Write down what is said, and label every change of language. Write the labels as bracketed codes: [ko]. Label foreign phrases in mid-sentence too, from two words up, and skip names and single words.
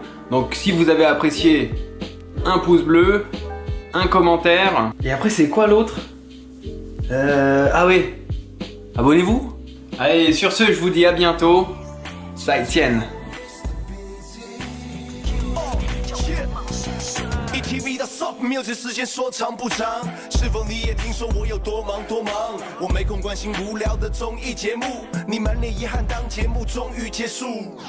[fr] Donc si vous avez apprécié, un pouce bleu, un commentaire. Et après c'est quoi l'autre? Ah oui, abonnez-vous. Allez, sur ce, je vous dis à bientôt. Ça y tienne. [zh] TV 的 [en] Sub Music [zh] 时间说长不长，是否你也听说我有多忙多忙？我没空关心无聊的综艺节目，你满脸遗憾当节目终于结束。